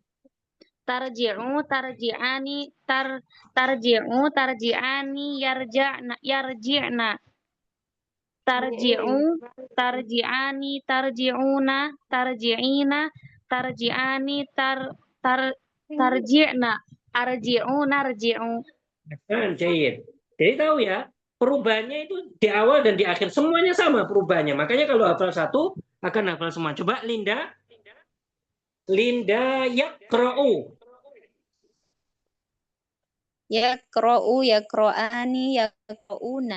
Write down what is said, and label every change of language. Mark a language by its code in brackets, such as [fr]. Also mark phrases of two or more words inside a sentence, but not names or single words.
[ar] ترجعُ، ترجعان، ترجعُ، ترجعان، يرجعن. ترجعُ، ترجعان، ترجعون، ترجعين، ترجعان، ترجعن. أرجعُ، نرجعُ. [id] Jadi tahu ya, perubahannya itu di awal dan di akhir semuanya sama perubahannya. Makanya kalau hafal satu akan hafal semua. Coba Linda yaqra'u. [ar] يقرأ, يقرآن، يقرؤون.